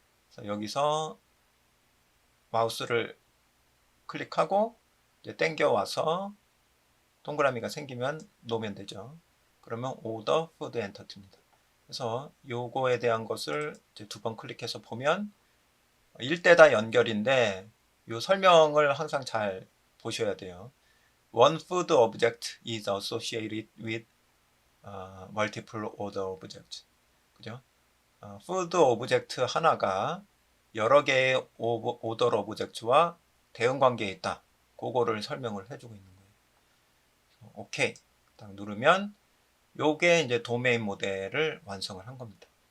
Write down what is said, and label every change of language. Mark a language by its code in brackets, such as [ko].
[ko] 그래서 여기서 마우스를 클릭하고 이제 당겨와서 동그라미가 생기면 놓으면 되죠. 그러면 오더 푸드 엔터티입니다. 그래서 요거에 대한 것을 이제 2번 클릭해서 보면 1대다 연결인데 요 설명을 항상 잘 보셔야 돼요. [en] One food object is associated with multiple order objects. [ko] 그죠? food object 하나가 여러 개의 order object와 대응 관계에 있다. 그거를 설명을 해주고 있는 거예요. 오케이. 딱 누르면 요게 이제 도메인 모델을 완성을 한 겁니다.